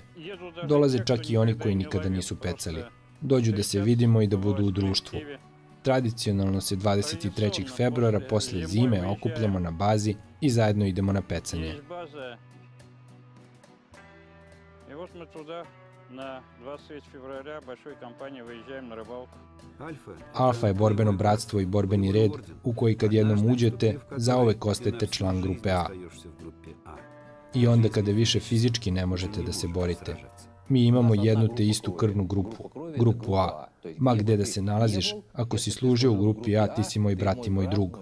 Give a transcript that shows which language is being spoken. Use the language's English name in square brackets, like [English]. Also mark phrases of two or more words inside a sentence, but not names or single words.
[Serbian] Dolaze čak i oni koji nikada nisu pecali. Dođu da se vidimo i da budu u društvu. Tradicionalno se 23. februara posle zime okupljamo na bazi i zajedno idemo na pecanje. [Russian] На 23 февраля большой компанией выезжаем на рыбалку. [Serbian] Alfa je borbeno bratstvo i borbeni red u koji kad jednom uđete, zauvek ostajete član grupe A. I onda kada više fizički ne možete da se borite. Mi imamo jednu te istu krvnu grupu, grupu A. Ma gde da se nalaziš, ako si služio u grupi A, ti si moj brat i moj drug.